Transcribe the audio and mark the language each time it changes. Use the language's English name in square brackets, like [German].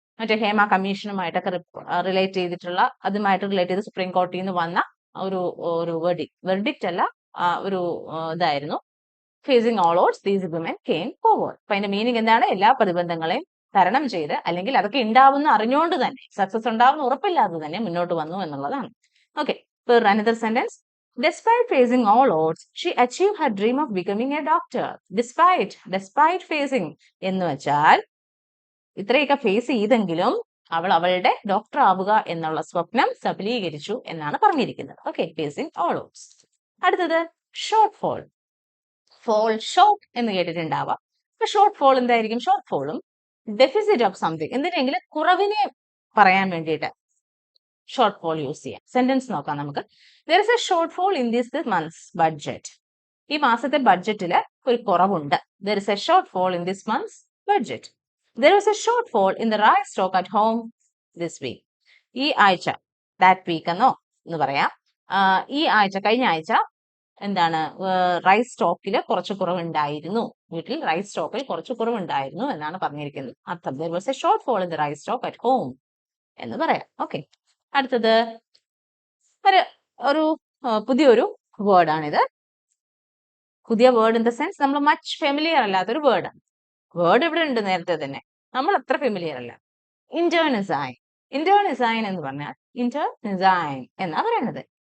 [Malayalam] മറ്റേ ഹേമ കമ്മീഷനുമായിട്ടൊക്കെ റിലേറ്റ് ചെയ്തിട്ടുള്ള, അതുമായിട്ട് റിലേറ്റ് ചെയ്ത് സുപ്രീം കോടതിയിൽ നിന്ന് വന്ന ഒരു വെർഡിക്റ്റ് അല്ല, ഒരു ഇതായിരുന്നു [English] Facing all odds these women came forward. [Malayalam] അപ്പൊ അതിന്റെ മീനിങ് എന്താണ്? എല്ലാ പ്രതിബന്ധങ്ങളെയും തരണം ചെയ്ത്, അല്ലെങ്കിൽ അതൊക്കെ ഉണ്ടാവുന്ന അറിഞ്ഞുകൊണ്ട് തന്നെ, സക്സസ് ഉണ്ടാവുന്ന ഉറപ്പില്ലാതെ തന്നെ മുന്നോട്ട് വന്നു എന്നുള്ളതാണ്. [English] Okay, another sentence. Despite facing all odds, she achieved her dream of becoming a doctor. [Malayalam] Despite facing എന്ന് വെച്ചാൽ ഇത്രയൊക്കെ ഫേസ് ചെയ്തെങ്കിലും അവൾ അവളുടെ ഡോക്ടർ ആവുക എന്നുള്ള സ്വപ്നം സഫലീകരിച്ചു എന്നാണ് പറഞ്ഞിരിക്കുന്നത്. Okay, [English] Facing all odds. [Malayalam] അടുത്തത് ഷോർട്ട് ഫോൾ. ഫോൾ ഷോർട്ട് എന്ന് കേട്ടിട്ടുണ്ടാവാം. അപ്പൊ ഷോർട്ട് ഫോൾ എന്തായിരിക്കും? ഷോർട്ട് ഫോളും ഡെഫിസിറ്റ് ഓഫ് സംതിങ്, എന്തിനെങ്കിലും കുറവിനെ പറയാൻ വേണ്ടിയിട്ട് ഷോർട്ട് ഫോൾ യൂസ് ചെയ്യാം. സെന്റൻസ് നോക്കാം നമുക്ക്. [English] there is a shortfall in this month's budget. [Malayalam] ഈ മാസത്തെ ബഡ്ജറ്റിൽ ഒരു കുറവുണ്ട്. [English] there is a shortfall in this month's budget. there was a shortfall in the rice stock at home this week. [Malayalam] ഈ ആഴ്ച, [English] that week [Malayalam] എന്നോ എന്ന് പറയാം, ഈ ആഴ്ച, കഴിഞ്ഞ ആഴ്ച എന്താണ് റൈസ് സ്റ്റോക്കിൽ കുറച്ച് കുറവുണ്ടായിരുന്നു, വീട്ടിൽ റൈസ് സ്റ്റോക്കിൽ കുറച്ച് കുറവുണ്ടായിരുന്നു എന്നാണ് പറഞ്ഞിരിക്കുന്നത് അർത്ഥം. [English] there was a shortfall in the rice stock at home [Malayalam] എന്ന് പറയാം. ഓക്കെ, അടുത്തത് ഒരു ഒരു പുതിയൊരു വേർഡാണിത്. പുതിയ വേർഡ് ഇൻ ദ സെൻസ് നമ്മൾ മച്ച് ഫെമിലിയർ അല്ലാത്തൊരു വേർഡാണ്. വേർഡ് ഇവിടെ ഉണ്ട് നേരത്തെ തന്നെ, നമ്മൾ അത്ര ഫെമിലിയർ അല്ല. ഇന്റേണിസൈൻ. ഇന്റേണിസൈൻ എന്ന് പറഞ്ഞാൽ ഇന്റേണിസൈൻ എന്നാ പറയുന്നത്.